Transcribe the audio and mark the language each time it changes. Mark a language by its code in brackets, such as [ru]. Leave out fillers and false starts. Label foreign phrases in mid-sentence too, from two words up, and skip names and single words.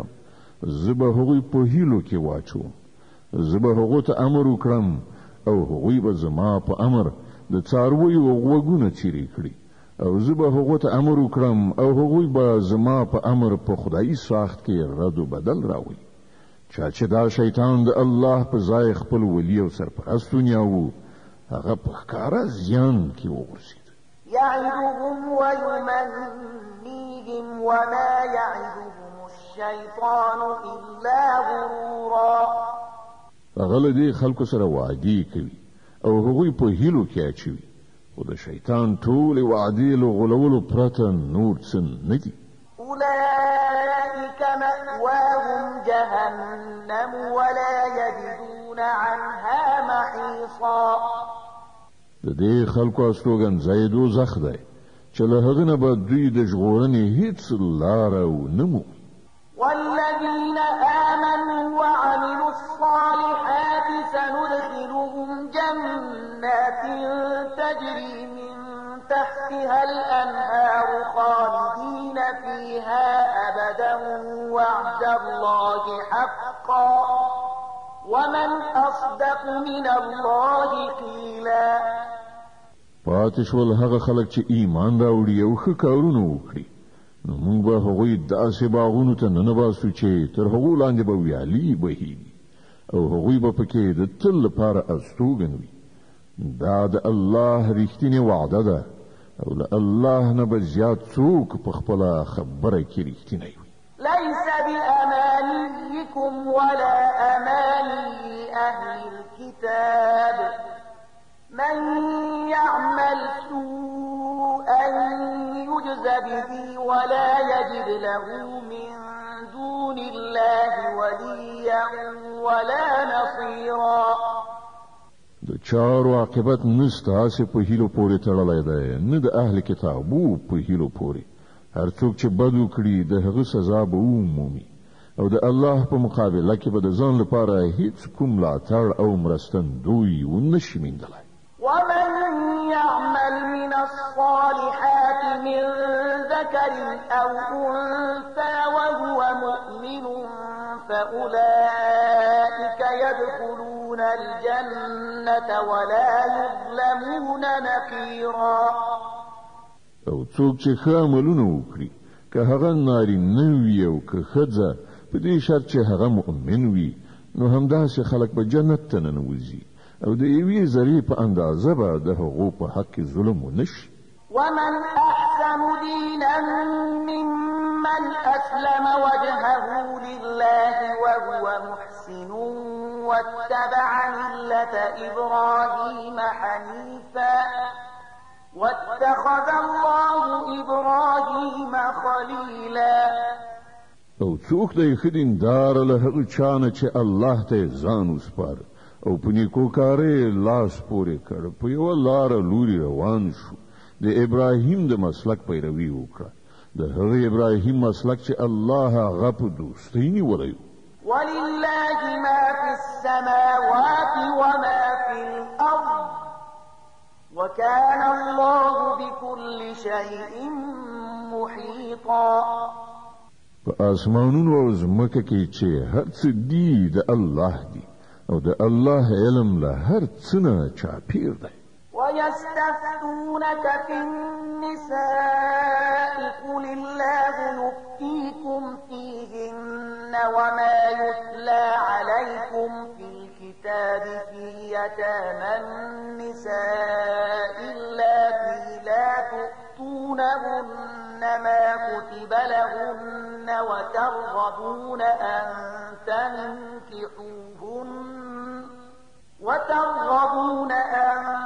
[ps] زه به هغوی په هیلو کې واچوم. زه به هغو ته امر وکړم او هغوی به زما په امر د څارویو غوږونه څیرې کړي. او زه به هغو ته امر وکړم او هغوی به زما په امر په خدایي ساخت کې رد و بدل راوړي. چا چې دا شیطان د الله په ځای خپل ولی او سرپرست ونیاوه هغه په ښکاره زیان کې وغورځېد. [ar] يعدهم ويمنيهم وما يعدهم الشيطان إلا غرورا. [ps] هغه له دې خلکو سره وعدې کوي او هغوی په هیلو کې اچوي خو د شیطان ټولې وعدې له غولولو پرته نور څه نه دي. [ar] أولئك مأواهم جهنم ولا يجدون عنها محيصا. [ps] د دې خلکو استوګنځای دوزخ دی چې له هغه نه به دوی د ژغورنې هیڅ لاره ونه مومي. [ar] والذين آمنوا وعملوا الصالحات سندخلهم جنات تجري من تحتها الأنهار خالدين فيها أبدا وعد الله حقا ومن أصدق من الله قيلا. [ps] پاتې شول هغه خلک چې ایمان راوړي او ښه کارونه وکړي نو موږ به هغوی داسې باغونو ته ننباسو چې تر هغو لاندې به ویالې بهیږي او هغوی به پکې د تل لپاره استوګن وي. دا د الله رښتینې وعده ده او له الله نه به زیات څوک په خپله خبره کې رښتینی وي. [ar] ليس بأمانيكم ولا أماني أهل الكتاب من يعمل سوءا يجز به ولا يجد له من دون الله وليا ولا نصيرا. [ps] د چارو عاقبت نستاسې په هیلو پورې تړلی دی نه د اهل کتابو په هیلو پورې. هر څوک چې بد وکړي د هغه سزا به ومومي او د الله په مقابله کې به د ځان لپاره هیڅ کوم ملاتړ او مرستندوی ونشي موندلی. [ar] ومن يعمل من الصالحات من ذكر أو أنثى وهو مؤمن فأولئك يدخلون الجنة ولا يظلمون نقيرا. [ps] او څوک چې ښه عملونه وکړي که هغه نارینه وي او که ښځه په دې شرط چې هغه مؤمن وي نو همداسې خلک به جنت ته ننوځي او د یوې ذرې په اندازه به د هغو په حق کې ظلم ونشي. [ar] ومن أحسن دينا ممن أسلم وجهه لله وهو محسن واتبع ملة إبراهيم حنيفا واتخذ الله إبراهيم خليلا. [ps] او څوک دی ښه دیندار له هغه چا نه چې الله ته ځان وسپاره او په نیکو کارې لاس پورې کړ په یوه لاره لوري روان شو د ابراهیم د مسلک پیروي وکړه د هغه ابراهیم مسلک چې الله هغه په دوستۍ نیولی. [ar] ولله ما في السماوات وما في الأرض وكان الله بكل شيء محيطا. [ps] په اسمانونو او ځمکه کې چې هر څه دی د الله دی او د الله علم له هر څه نه چاپیر دی. [ar] ويستفتونك في النساء قل الله يفتيكم فيهن وما يتلى عليكم في الكتاب في يتامى النساء اللاتي لا تؤتونهن ما كتب لهن وترغبون أن